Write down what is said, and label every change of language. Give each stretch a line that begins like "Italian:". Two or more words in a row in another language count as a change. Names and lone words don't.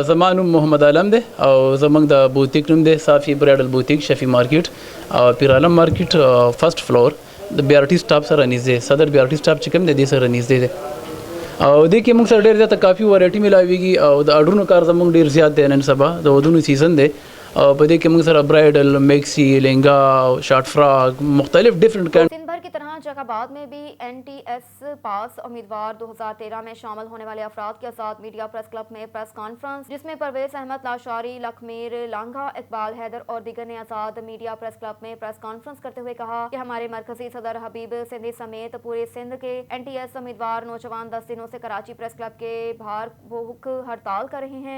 Pashto: زمانو محمد عالم دی او زمونږ د بوتیک نوم دی صافی برایډل بوتیک شفی مارکیټ او پیر عالم مارکیټ
English: first floor
Pashto: د BRT سټاپ سره نږدې صدر BRT سټاپ چې کوم دی د سره نږدې دی او دې کې موږ سره ډېر زیاته کافي ورايټي ملاويږي او د اډرونو کار زموږ ډېر زیات دی نن سبا د ودونو سیزن دی او په دې کې موږ سره
English: bridal maxi
Pashto: لهنګا
English: short frock
Pashto: مختلف ډیفرنٹ
Urdu: شہر کی طرح جیکب آباد میں بھی NTS پاس امیدوار 2013 میں شامل ہونے والے افراد کے آزاد میڈیا پریس کلب میں پریس کانفرنس، جس میں پرویز احمد لاشاری، لکھمیر لانگھا، اقبال حیدر اور دیگر نے آزاد میڈیا پریس کلب میں پریس کانفرنس کرتے ہوئے کہا کہ ہمارے مرکزی صدر حبیب سندھی سمیت پورے سندھ کے NTS امیدوار نوجوان 10 دنوں سے کراچی پریس کلب کے باہر بھوک ہڑتال کر رہے ہیں.